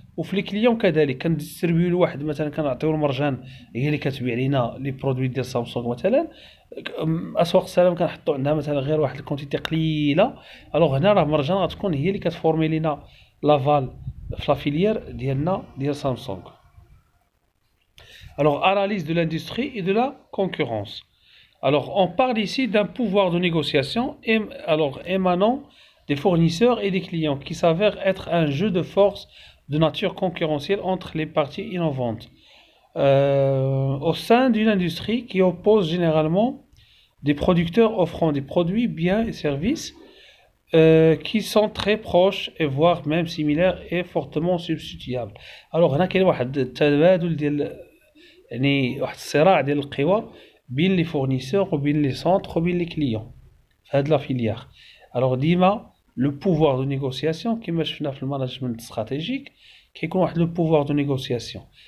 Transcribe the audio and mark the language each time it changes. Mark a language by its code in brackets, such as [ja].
[ar] وفي لي كليون كذلك كنديستريبيو لواحد مثلا كنعطيو المرجان هي اللي كتبيع لينا لي برودوي ديال سامسونج مثلا، اسواق السلام كنحطوا عندها مثلا غير واحد الكونتيتي قليله. الوغ هنا راه مرجان غتكون هي اللي كتفورمي لينا لافال في لا فيليير ديالنا ديال سامسونج. [fr] Alors, analyse de l'industrie et de la concurrence. Alors, on parle ici d'un pouvoir de négociation émanant des fournisseurs et des clients qui s'avère être un jeu de force de nature concurrentielle entre les parties innovantes. au sein d'une industrie qui oppose généralement des producteurs offrant des produits, biens et services qui sont très proches et voire même similaires et fortement substituables. [ar] Alors هنا كاين واحد التبادل ديال يعني واحد الصراع ديال القوى بين لي فورنيسور وبين لي سونتر وبين لي كليون في هاد لا فيليير. الوغ ديما لو بوفوار دو نيغوسياسيون كيما شفنا في المانجمنت استراتيجيك كيكون واحد لو بوفوار دو نيغوسياسيون.